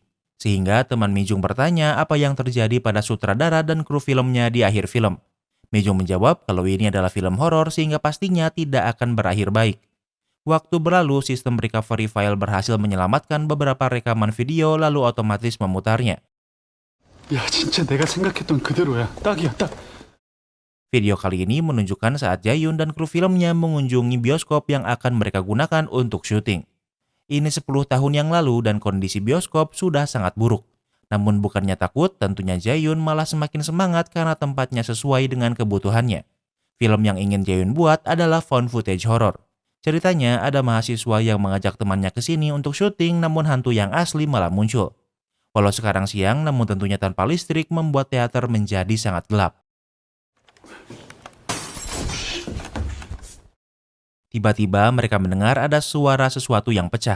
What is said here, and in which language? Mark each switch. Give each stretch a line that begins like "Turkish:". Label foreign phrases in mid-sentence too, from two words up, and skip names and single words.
Indonesian: Sehingga teman Mijung bertanya apa yang terjadi pada sutradara dan kru filmnya di akhir film. Mijung menjawab kalau ini adalah film horor sehingga pastinya tidak akan berakhir baik. Waktu berlalu, sistem recovery file berhasil menyelamatkan beberapa rekaman video lalu otomatis memutarnya.
Korean: 야, 진짜 내가 생각했던 그대로야. 딱이야, 딱.
Indonesian: Video kali ini menunjukkan saat Jaehyun dan kru filmnya mengunjungi bioskop yang akan mereka gunakan untuk syuting. Ini 10 tahun yang lalu dan kondisi bioskop sudah sangat buruk. Namun bukannya takut, tentunya Jaehyun malah semakin semangat karena tempatnya sesuai dengan kebutuhannya. Film yang ingin Jaehyun buat adalah
English: found footage horror.
Indonesian: Ceritanya ada mahasiswa yang mengajak temannya ke sini untuk syuting, namun hantu yang asli malah muncul. Walau sekarang siang, namun tentunya tanpa listrik membuat teater menjadi sangat gelap. Tiba-tiba mereka mendengar ada suara sesuatu yang pecah.